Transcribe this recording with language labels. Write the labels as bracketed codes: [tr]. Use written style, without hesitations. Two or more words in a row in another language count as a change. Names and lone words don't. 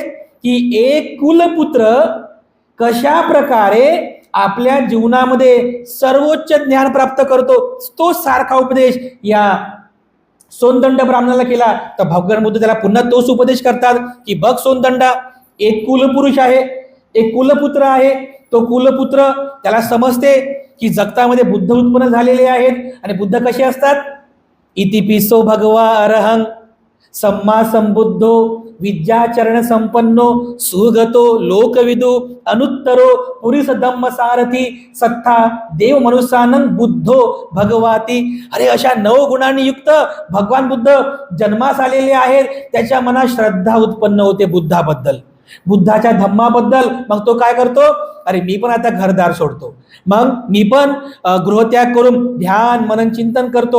[mr] की एक कुलपुत्र कशा प्रकारे आपल्या जीवनामध्ये सर्वोच्च ज्ञान प्राप्त करतो, तो सारखा उपदेश या सोनदंड ब्राह्मणाला केला. तर भगवान बुद्ध त्याला पुन्हा तोच उपदेश करतात की बघ सोनदंडा, एक कुलपुरुष आहे, एक कुलपुत्र आहे. तो कुलपुत्र त्याला समजते की जगतामध्ये बुद्ध उत्पन्न झालेले आहेत आणि बुद्ध कसे असतात. [pi] इतिपिसो भगवा अरहं सम्मा संबुद्धो विद्याचरण संपन्नो सुगतो लोकविदु अनुत्तरो पुरीस धम्म सारथी सत्ता देव मनुष्यानंद बुद्धो भगवाती. [mr] अरे अशा 9 गुणांनी युक्त भगवान बुद्ध जन्मास आलेले आहेत. त्याच्या मनात श्रद्धा उत्पन्न होते बुद्धाबद्दल, बुद्धाच्या धम्माबद्दल. मग तो काय करतो, अरे मी पण आता घरदार सोडतो, मग मी पण गृहत्याग करून ध्यान मनन चिंतन करतो.